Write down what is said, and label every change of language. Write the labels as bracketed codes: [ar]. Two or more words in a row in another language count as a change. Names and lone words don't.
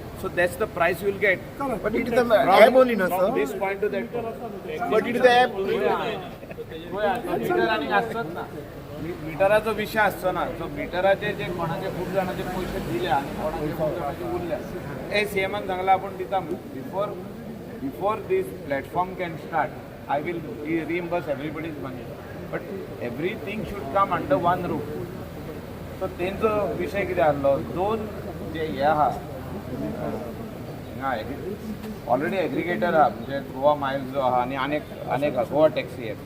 [en] So that's the price you will get. But it is the app only, no, sir? From this point to that. But it is the app. [mr] मीटर आणि असतात ना, मीटराचो विषय असतो ना. [kok] सो मीटराचे जे कोणाचे खूप जणांचे पैसे दिले आणि कोणाचे खूप जणांचे उरले हे सीएमान सांगला आपण दिता [en] before this platform can start I will reimburse everybody's money. But everything should come under one roof. [kok] सो तेंचो विशय कितें आसलो, दोन जे हे आहा [en] already aggregator [kok] आहा म्हणजे गोवा मायल्स जो आहा आणि अनेक गोवा टॅक्सी ॲप.